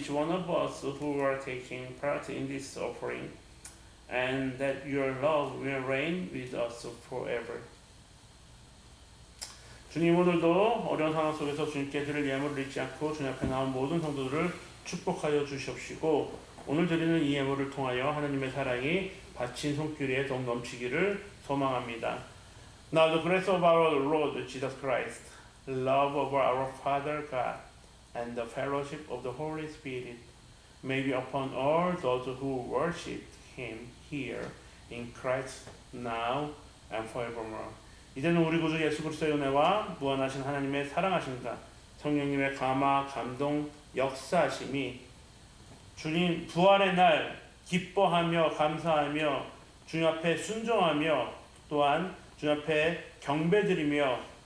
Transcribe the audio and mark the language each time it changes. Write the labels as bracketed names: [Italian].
[English] of us who are taking part in this offering, and that your love will reign with us forever. [Korean] 주님, 오늘도 어려운 상황 속에서 주님께 드릴 예물을 잊지 않고 주님 앞에 나온 모든 성도들을 축복하여 주시옵시고, 오늘 드리는 이 예물을 통하여 하나님의 사랑이 바친 손길에 더욱 넘치기를 소망합니다. [English] Now the grace of our Lord Jesus Christ, love of our Father God, and the fellowship of the Holy Spirit may be upon all those who worship Him here in Christ now and forevermore. [Korean] 이제는 우리 구주 예수 그리스도의 은혜와 무한하신 하나님의 사랑하심과 성령님의 감화, 감동, 역사하심이 주님 부활의 날 기뻐하며 감사하며 주님 앞에 순종하며 또한 주님 앞에 경배드리며